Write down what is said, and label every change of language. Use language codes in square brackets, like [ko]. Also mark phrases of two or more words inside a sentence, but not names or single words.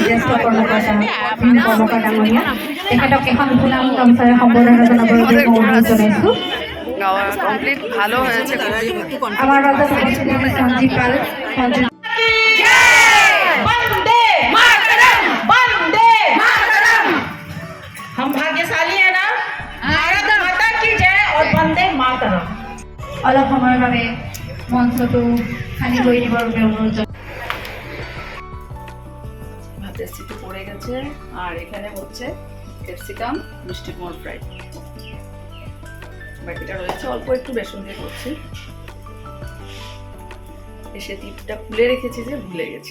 [as] কৰ্মকাৰ ডাঙৰীয়া তেখেতক এখন ফুলাম গামোচাৰে সম্বৰ্ধনা জনাবৰ বাবে অনুৰোধ জনাইছোঁ। [bn] গাওয়া কমপ্লিট ভালো হয়েছে। [as] আমাৰ মাজত উপস্থিত আছে সঞ্জীৱ পাল। [hi] हम भाग्यशाली है ना। भारत माता की जय और वंदे मातरम। [as] অলপ সময়ৰ বাবে মঞ্চটো খালী কৰি দিবৰ বাবে অনুৰোধ জনাইছোঁ। [bn] ভাতের সিটি পড়ে গেছে আর এখানে হচ্ছে ক্যাপসিকাম মিষ্টি কুমড় ফ্রাই, বাকিটা রয়েছে অল্প একটু বেসন দিয়ে করছি। এসে টিপটা খুলে রেখেছি যে ভুলে গেছি।